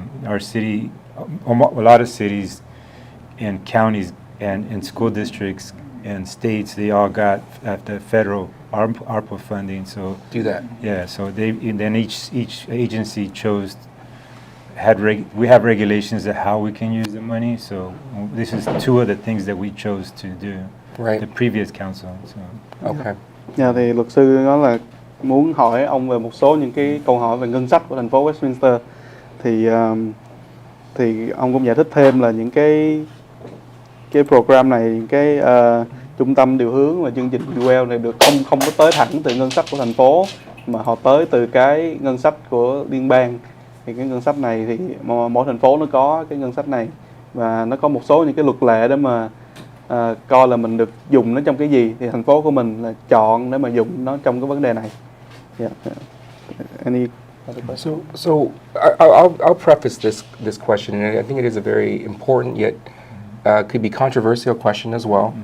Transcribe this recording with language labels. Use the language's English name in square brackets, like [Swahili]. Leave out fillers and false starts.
[English] Our city, a lot of cities and counties and in school districts and states, they all got the federal ARPA funding. So Do that. yeah, so then each agency chose. We have regulations of how we can use the money. So this is 2 of the things that we chose to do. Right. the previous council. So. Okay. [Vietnamese] Dạ, thì luật sư nói là muốn hỏi ông về một số những cái câu hỏi về ngân sách của thành phố Westminster. Thì ông cũng giải thích thêm là những cái program này, những cái trung tâm điều hướng và chương trình Well này được không có tới thẳng từ ngân sách của thành phố, mà họ tới từ cái ngân sách của liên bang. Thì cái ngân sách này thì mỗi thành phố nó có cái ngân sách này, và nó có một số những cái luật lệ để mà coi là mình được dùng nó trong cái gì, thì thành phố của mình là chọn để mà dùng nó trong cái vấn đề này. [English] Yeah. Any other question? So I'll preface this question, and I think it is a very important yet could be controversial question as well.